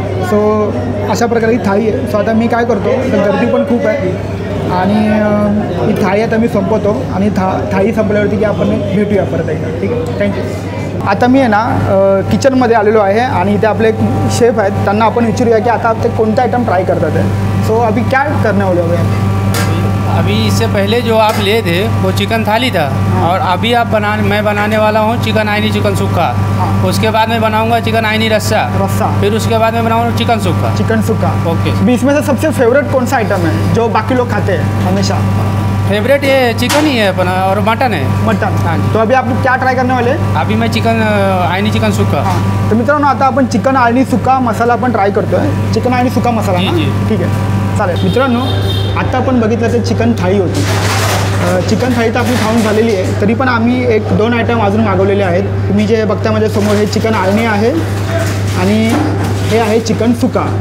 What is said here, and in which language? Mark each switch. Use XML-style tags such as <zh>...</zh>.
<mr>So अशा प्रकारे ही थाळी आहे. सो आता मी काय करतो तर गर्दी पण खूप आहे आणि ही थाळी आता मी संपवतो आणि थाळी संपल्यावरती की आपण भेटूया परत एकदा. ठीक आहे, थँक्यू. आता मी आहे ना किचनमध्ये आलेलो आहे आणि इथे आपले एक शेफ आहेत त्यांना आपण विचारूया की आता ते कोणता आयटम ट्राय करतात आहे.</mr> <hi>सो अभी क्या करने वाले हो गए? अभी इससे पहले जो आप लिए थे वो चिकन थाली था और अभी मैं बनाने वाला हूँ चिकन आइनी चिकन सुक्का. उसके बाद मैं बनाऊंगा चिकन आइनी रस्सा. फिर उसके बाद मैं बनाऊंगा चिकन सुक्का. ओके. अभी इसमें से सबसे फेवरेट कौन सा आइटम है जो बाकी लोग खाते हैं हमेशा? फेवरेट ये चिकन ही है अपना और मटन है. मटन. हाँ जी. तो अभी आप क्या ट्राय करने वाले? अभी मैं चिकन आइनी चिकन सुक्का. हां.</hi> <mr>तर मित्रांनो आता आपण चिकन आळणी सुका मसाला आपण ट्राय करतोय. चिकन आळणी सुका मसाला ना? जी. ठीक आहे, चालेल. मित्रांनो आता आपण बघितलं ते चिकन थाळी होती. चिकन थाळी तर आपली खाऊन झालेली आहे तरी पण आम्ही 1-2 आयटम अजून मागवलेले आहेत. तुम्ही जे बघता माझ्यासमोर हे चिकन आळणी आहे आणि हे आहे चिकन सुका.</mr>